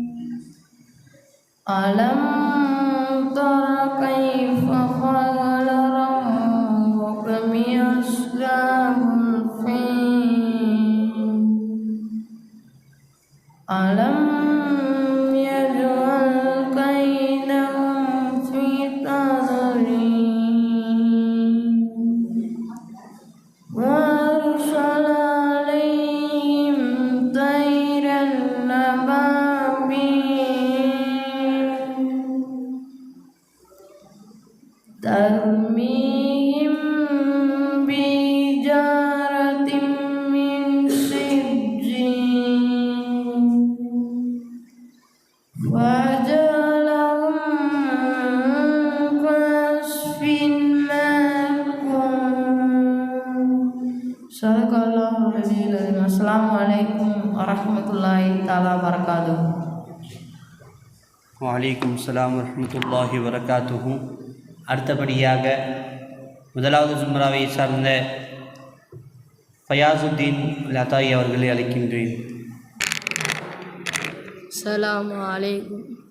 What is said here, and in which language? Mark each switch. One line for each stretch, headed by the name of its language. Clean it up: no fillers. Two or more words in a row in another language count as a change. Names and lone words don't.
Arabic: ألم تر كيف فعل ربك بأصحاب الفيل. ألم يجعل كيدهم في تضليل. وأرسل عليهم طيرا أبابيل ترميهم بحجارة من سجيل فجعلهم كعصف مأكول. صدق الله العلي العظيم. السلام عليكم ورحمة الله تعالى وبركاته. وعليكم السلام ورحمة الله وبركاته.
Tamil: அடுத்தபடியாக முதலாவது ஜும்ராவை சார்ந்த ஃபயாசுத்தீன் அல் அத்தாயி அவர்களை அழைக்கின்றேன்.
Arabic: السلام عليكم.